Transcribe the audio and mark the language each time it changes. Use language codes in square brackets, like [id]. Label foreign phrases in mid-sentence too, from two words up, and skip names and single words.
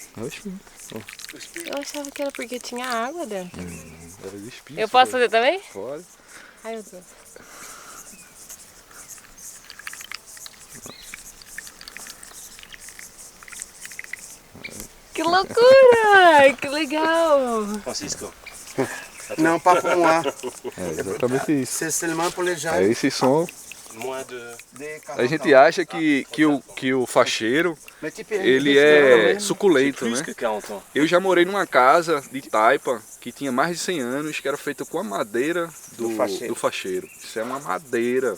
[pt] Eu achava que era porque tinha água dentro. Era o espinho. Eu posso fazer também? Pode. Ai, meu Deus. Que loucura! Que legal! Francisco. [fr] Non, pas pour moi. [pt] É exatamente isso. [fr] C'est seulement pour les gens. [pt] É esse som. [fr] Moins de... [pt] A gente acha que o facheiro, ele é suculento, [fr] plus [pt] né? [fr] que 40 ans. [pt] Eu já morei numa casa de taipa que tinha mais de 100 anos, que era feita com a madeira do facheiro. Isso é uma madeira.